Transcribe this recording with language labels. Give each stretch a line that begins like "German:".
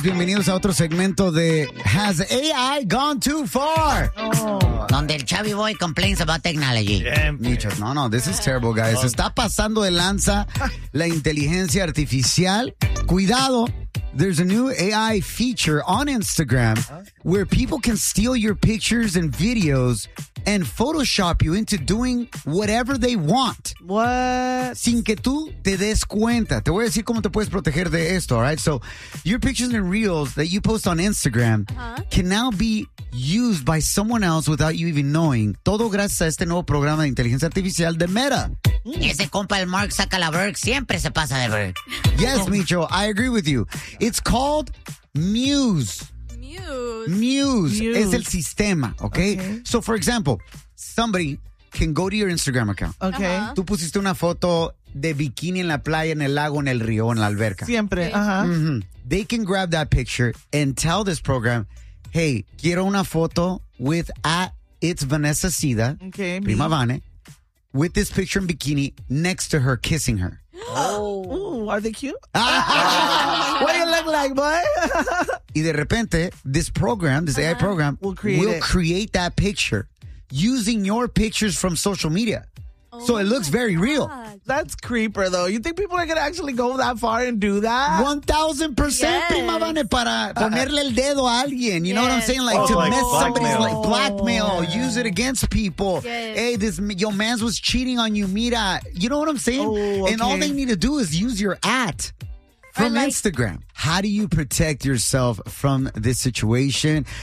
Spanish: Bienvenidos a otro segmento de Has AI Gone Too Far?
English: No.
Spanish: Donde el
English: Chavi Boy complains about technology. Nichos. No, no, this is terrible, guys.
Spanish: Se está pasando de lanza la inteligencia artificial. Cuidado.
English: There's a new AI feature on Instagram where people can steal your pictures and videos and Photoshop you into doing whatever they want. What?
Spanish: Sin que tú te des cuenta. Te voy a decir cómo te puedes proteger de esto,
English: all right? So your pictures and reels that you post on Instagram can now be used by someone else without you even knowing.
Spanish: Todo gracias a este nuevo programa de inteligencia artificial de Meta. Ese compa el Mark saca la Berg, siempre se pasa de Berg.
English: Yes, Micho, I agree with you. It's called Muse. Muse.
Spanish: Muse. Es el sistema, okay?
English: So, for example, somebody can go to your Instagram account. Okay.
Spanish: Tú pusiste una foto de bikini en la playa, en el lago, en el río, en la alberca. Siempre, ajá. Mm-hmm.
English: They can grab that picture and tell this program, hey,
Spanish: quiero una foto
English: with it's Vanessa Sida, okay, prima Vane, with this picture in bikini next to her, kissing her. Oh. Ooh, are they cute? What do you look like, boy?
Spanish: Y de repente,
English: this program, this AI program, will create that picture using your pictures from social media. So it looks very real. That's creeper, though. You think people are going to actually go that far and do that?
Spanish: 1,000%, prima Vane, para ponerle el dedo a alguien.
English: You know what I'm saying? Like, to mess somebody's like blackmail, use it against people. Hey, this your man's was cheating on you, mira. You know what I'm saying? And all they need to do is use your at from Instagram. How do you protect yourself from this situation?